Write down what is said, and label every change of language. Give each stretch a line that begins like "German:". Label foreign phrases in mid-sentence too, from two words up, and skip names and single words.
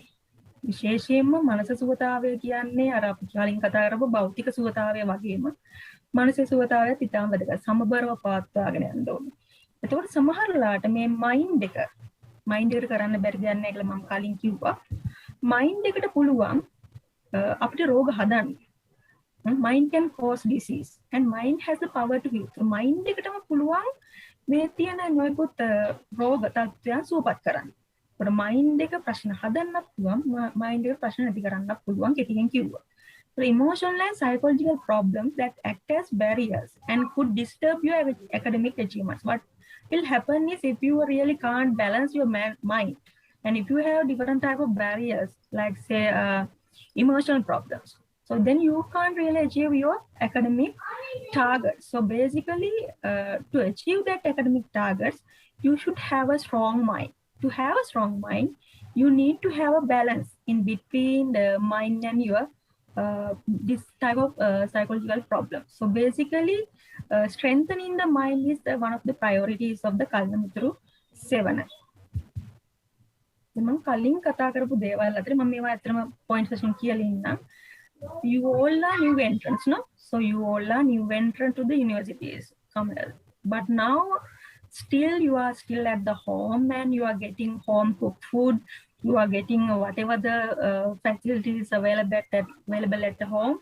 Sinhala: විශේෂයෙන්ම මනස සුවතාවය කියන්නේ අර අපි කලින් කතා කරපු භෞතික සුවතාවය වගේම මානසික සුවතාවයත් ඉතාම වැදගත්. සමබරව පවත්වාගෙන යන්න ඕනේ. එතකොට සමහර වෙලාවට මේ මයින්ඩ් එකට කරන්න බැරි දෙයක් නැහැ කියලා මම කලින් කිව්වා. මයින්ඩ් එකට පුළුවන් අපිට රෝග හදන්න.
English: Mind can cause disease and mind has the power to heal. So mind
Sinhala: එකටම පුළුවන් මේ තියෙන නොයෙකුත් රෝග තත්ත්වයන් සුවපත් කරන්න. ඒකට mind එක ප්‍රශ්න හදන්නත් පුළුවන්, mind එක ප්‍රශ්න නැති කරන්නත් පුළුවන් කෙටියෙන් කිව්වා.
English: So emotional and psychological problems that act as barriers and could disturb your academic achievements. What will happen is if you really can't balance your mind and if you have different type of barriers like say emotional problems, so then you can't really achieve your academic targets. So basically to achieve that academic targets, you should have a strong mind. To have a strong mind, you need to have a balance in between the mind and your this type of psychological problems. So basically, strengthening the mind is one of the priorities of the Kalanamithru 7.
Sinhala: මම කලින් කතා කරපු දේවල් අතර මම මේවා ඇත්තටම points වශයෙන් කියලා ඉන්නම්.
English: You all are new entrants, no? So you all are new entrant to the universities. But now, still you are still at the home and you are getting home cooked food. You are getting whatever the facilities available at the home.